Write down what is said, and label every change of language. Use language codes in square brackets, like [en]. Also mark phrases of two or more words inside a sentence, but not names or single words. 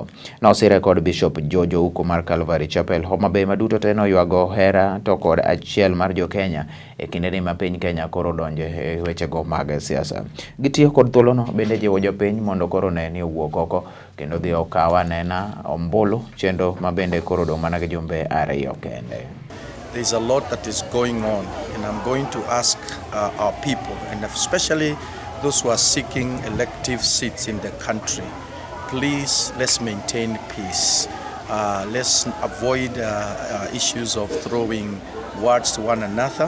[luo] Nosire kod Bishop Jojo uko mar Calvary Chapel Homa Bay maduto te noywago hera to kod achiel mar jo Kenya e kinde ma piny Kenya koro donje e wechego mag siasa. Gitiyo kod thuolono bende jiwo jopiny mondo koro ne ni owuok oko kendo dhi okawa nena ombulu chendo mabende koro dong' mana gi jumbe ariyo kende. [en] There's a lot that is going on, and I'm going to ask our people, and especially those who are seeking elective seats in the country, please let's maintain peace. Let's avoid issues of throwing words to one another.